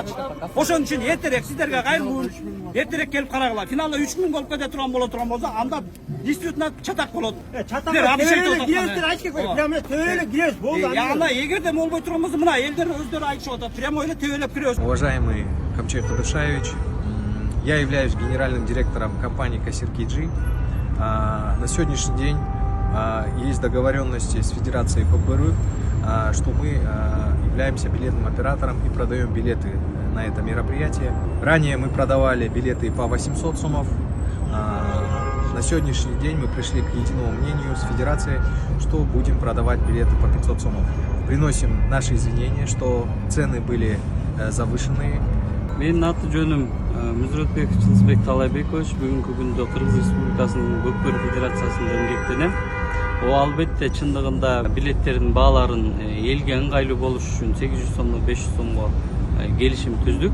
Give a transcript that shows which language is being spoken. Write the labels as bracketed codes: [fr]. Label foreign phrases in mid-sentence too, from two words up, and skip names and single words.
[ky] Ошон үчүн эртерээк сиздерге кайрылуу, эртерээк келип карагыла. Финалда 3000 болуп кете турган болсо, анда действительно чатак болот. Чатак айтып коюп, прямо төбөлөп киребиз болду. Анда эгерде болбой турган болсо, мына элдер өздөрү айтышып атат. Прямо эле төбөлөп киребиз. [ru] Уважаемый Камчей Кыдыршаевич, я являюсь генеральным директором компании Кассир-KG. На сегодняшний день есть договоренности с Федерацией ППР, что мы являемся билетным оператором и продаем билеты на это мероприятие. Ранее мы продавали билеты по 800 сомов. На сегодняшний день мы пришли к единому мнению с Федерацией, что будем продавать билеты по 500 сомов. Приносим наши извинения, что цены были завышенные. [ky] Менин аты жөнүм Мүзүрөтбеков Жылысбек Талайбекович. Бүгүнкү күндө Кыргыз Республикасынын Көкбөрү Федерациясында эмгектенем. Албетте чындыгында билеттердин бааларын элге ыңгайлуу болуш үчүн 800 сомдон 500 сомго келишим түздүк.